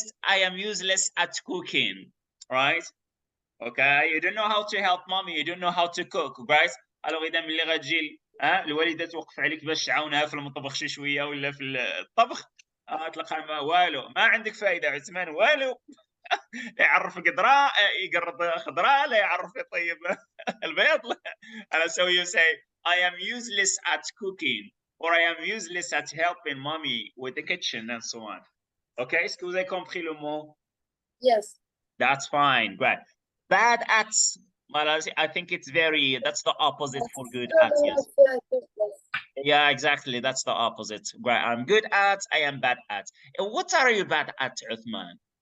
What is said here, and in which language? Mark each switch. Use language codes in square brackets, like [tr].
[en] I am useless at cooking right okay you don't know how to help mommy you don't know how to cook right [fr] alors [ar] اذا ملي غتجي الوالده توقف عليك باش تعاونها في المطبخ شي شويه ولا في الطبخ تلقى ما والو ما عندك فايده عثمان والو يعرف يقرب خضراء لا يعرف يطيب البيض [en] so you say I am useless at cooking, or I am useless at helping mommy with the kitchen and so on. [fr] Okay, est-ce que vous avez compris le mot? [en] Yes. That's fine, great. Bad at, well, I think it's that's the opposite for good at, yes. Yeah, exactly, that's the opposite. Great, I'm good at, I am bad at. What are you bad at, Othmane?